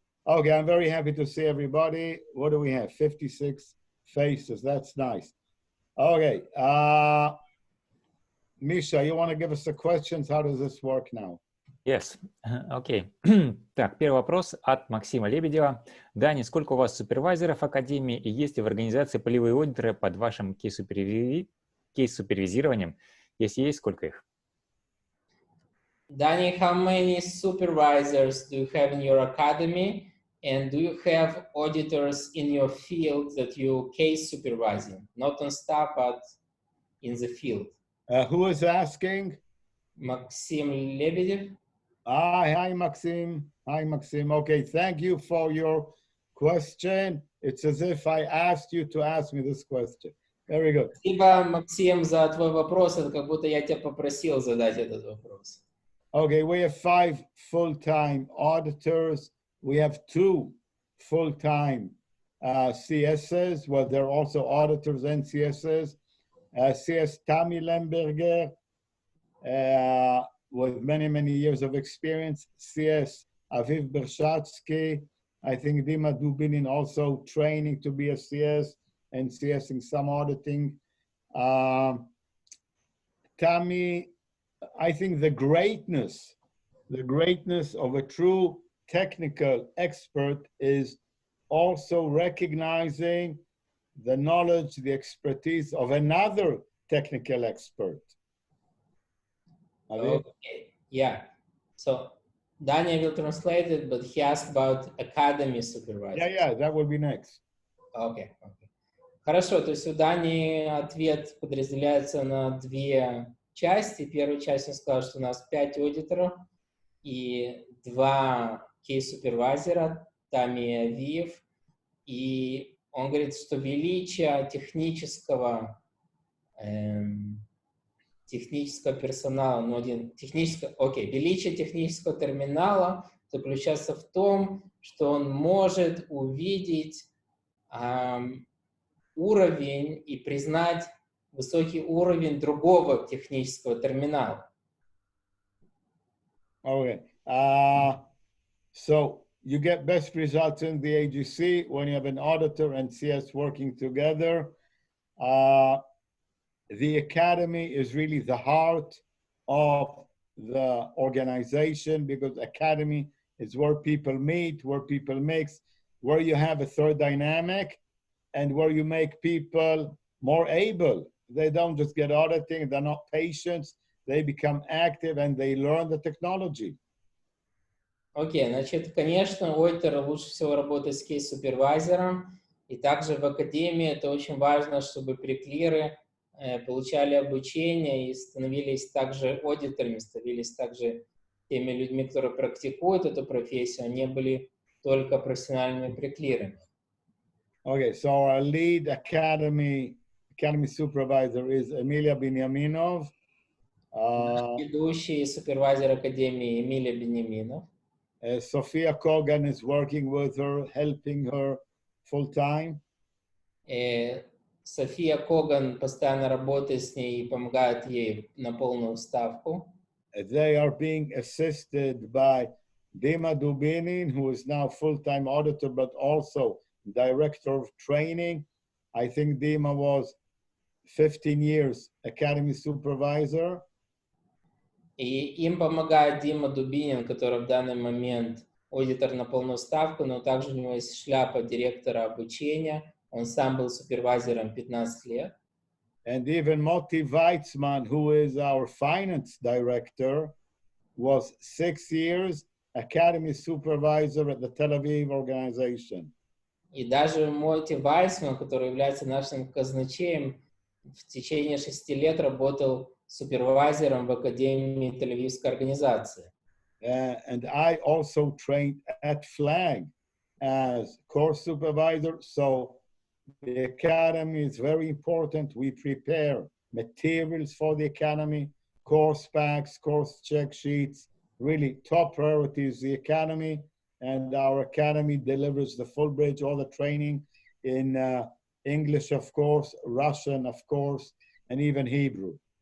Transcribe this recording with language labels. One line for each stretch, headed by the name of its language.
English: Okay, I'm very happy to see everybody. What do we have? 56 faces. That's nice. Okay. Misha, you want to give us the questions? How does this work now? Yes. Okay.
Russian: Так, первый вопрос от Максима Лебедева. Дани, сколько у вас супервайзеров в Академии и есть ли в организации полевые аудиторы под вашим кейс-супервизированием? Если есть, сколько их?
English: Dani, how many supervisors do you have in your academy? And do you have auditors in your field that you case supervising? Not on staff, but in the field. Who is asking? Maxim Lebedev. Hi, Maxim. Hi, Maxim. Okay, thank you for your question. It's as if I asked you to ask me this question. Very good.
Russian: Спасибо, Максим, за твой вопрос. Это как будто я тебя попросил задать этот вопрос.
English: Okay, we have 5 full-time auditors. We have 2 full-time CSs. Well, they're also auditors and CSs. CS Dani Lemberger, with many, many years of experience. CS Aviv Bershatsky. I think Dima Dubinin also training to be a CS and CSing some auditing. Tami, I think the greatness of a true technical expert is also recognizing the knowledge, the expertise of another technical expert. Okay, yeah. So Dani will translate it, but he asked about academy supervisor. Yeah, that will be next. Okay.
Russian: Хорошо, то есть у Дани ответ подразделяется на две части. Первая часть он сказал, что у нас 5 аудиторов и 2 кейс-супервайзера, Тами и Авиев. И он говорит, что величие технического персонала, величие технического терминала заключается в том, что он может увидеть уровень и признать высокий уровень другого технического терминала.
English: Okay. So you get best results in the AGC when you have an auditor and CS working together. The academy is really the heart of the organization, because academy is where people meet, where people mix, where you have a third dynamic, and where you make people more able. They don't just get auditing, they're not patients, they become active and they learn the technology.
Russian: Окей, значит, конечно, у аудитора лучше всего работать с кейс-супервайзером, и также в академии это очень важно, чтобы преклиры получали обучение и становились также аудиторами, становились также теми людьми, которые практикуют эту профессию, они были только профессиональными преклирами.
English: Okay, so our lead academy supervisor is Emilia Benyaminov.
Russian: Ведущий супервайзер академии Эмилия Беньяминов.
English: Sophia Kogan is working with her, helping her full time.
Russian: София Коган постоянно работает с ней и помогает ей на полную ставку.
English: They are being assisted by Dima Dubinin, who is now full-time auditor, but also director of training. I think Dima was 15 years academy supervisor.
Russian: И им помогает Дима Дубинин, который в данный момент аудитор на полную ставку, но также у него есть шляпа директора обучения. Он сам был супервайзером 15 лет.
English: And even Moti Weitzman, who is our finance director, was 6 years academy supervisor at the Tel Aviv organization.
Russian: И даже Моти Вайсман, который является нашим казначеем, в течение 6 лет работал супервайзером в Академии Тель-Авивской организации.
English: And I also trained at FLAG as course supervisor. So the academy is very important. We prepare materials for the academy, course packs, course check sheets. Really top priority is the academy. And our academy delivers the full bridge, all the training in English, of course, Russian, of course, and even Hebrew.